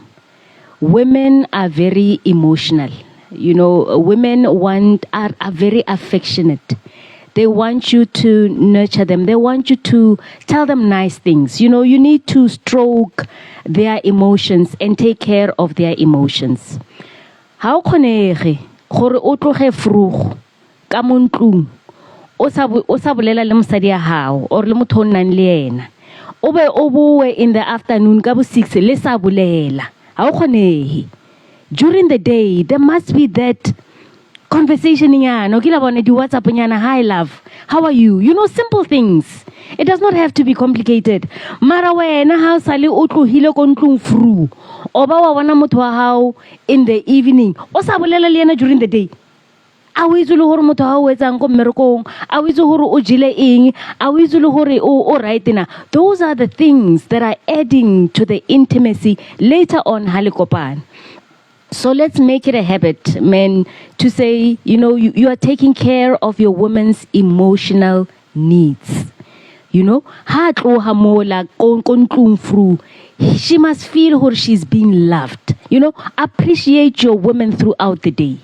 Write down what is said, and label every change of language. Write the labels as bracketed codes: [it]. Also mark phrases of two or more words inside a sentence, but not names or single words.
[en] Women are very emotional. You know, women are very affectionate. They want you to nurture them. They want you to tell them nice things. You know, you need to stroke their emotions and take care of their emotions. [tn] How kgonege gore o tloge vroeg ka mo ntlong o sa bolela le mosadi ya hao or le motho o nnang le ena, o be o boe [en] in the afternoon [tn] ka bo 6 le sa bolela? [en] How kgonege? During the day, there must be that conversation nyana, okay, [tn] la bona di [en] WhatsApp nyana, hi love, how are you? You know, simple things. It does not have to be complicated. [tn] Mara wena ha sale o tlohile ko ntlong fru, o ba wa bona motho wa hao [en] in the evening, [tn] o sa bolela le ena [en] during the day. [tn] A o itse le hore motho ha o etsang ko mmerekong, a o itse hore o jile eng, a o itse le hore o right na. [en] Those are the things that are adding to the intimacy later on [tn] ha le kopana. [en] So let's make it a habit, men, to say, you know, you are taking care of your woman's emotional needs. You know, she must feel how she's being loved. You know, appreciate your woman throughout the day.